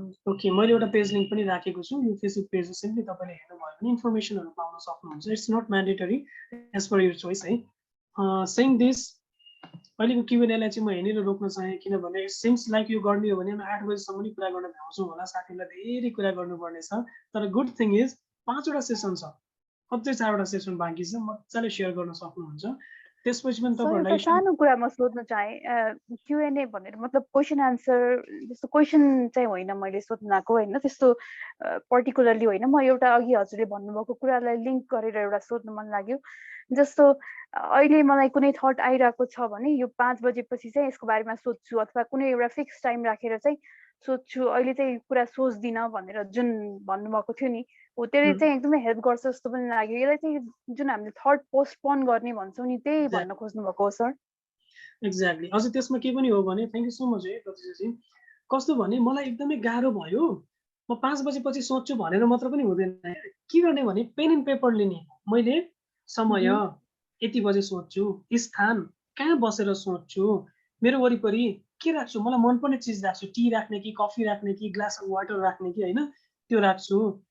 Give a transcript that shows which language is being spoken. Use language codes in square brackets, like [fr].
[ne] Okay, मैले एउटा page link पनि राखेको छु। यो फेसबुक पेज सिम्पली तपाईँले हेर्नुभयो भने इन्फर्मेसनहरू पाउन सक्नुहुन्छ। [en] It's not mandatory, as per your choice है। सेङ this [ne] अहिलेको क्युएनएलाई चाहिँ म यहाँनिर रोक्न चाहेँ, किनभने [en] it seems like [ne] यो गर्ने हो भने हामी 8 बजीसम्म नि कुरा गर्न भ्याउँछौँ होला। साथीहरूलाई धेरै कुरा गर्नुपर्ने छ, तर [en] good thing is [ne] 5वटा सेसन छ, अझै 4वटा सेसन बाँकी छ, मजाले सेयर गर्न सक्नुहुन्छ। त्यसपछि पनि एउटा सानो कुरा म सोध्न चाहेँ, क्युएनए भनेर मतलब क्वेसन आन्सर जस्तो क्वेसन चाहिँ होइन मैले सोध्न आएको होइन, त्यस्तो पर्टिकुलरली होइन। म एउटा अघि हजुरले भन्नुभएको कुरालाई लिङ्क गरेर एउटा सोध्नु मन लाग्यो। जस्तो अहिले मलाई कुनै थट आइरहेको छ भने यो 5 बजेपछि चाहिँ यसको बारेमा सोध्छु, अथवा कुनै एउटा फिक्स टाइम राखेर चाहिँ सोध्छु, अहिले चाहिँ कुरा सोच्दिनँ भनेर जुन भन्नुभएको थियो नि, हो त्यसले चाहिँ एकदमै हेल्प गर्छ जस्तो पनि लाग्यो। यसलाई चाहिँ जुन हामीले थट पोस्टपोन गर्ने भन्छौँ नि, त्यही भन्न खोज्नु भएको हो सर? एक्ज्याक्टली। अझ त्यसमा के पनि हो भने, [en] thank you so much [ne] है प्रतिजाजी। कस्तो भने मलाई एकदमै गाह्रो भयो, म 5 बजेपछि सोध्छु भनेर मात्र पनि हुँदैन। के गर्ने भने पेन एन्ड पेपर लिने, मैले समय यति बजे सोध्छु, स्थान कहाँ बसेर सोध्छु, मेरो वरिपरि के राख्छु, मलाई मनपर्ने चिज राख्छु, टी राख्ने कि कफी राख्ने कि ग्लास अफ वाटर राख्ने कि होइन, त्यो राख्छु।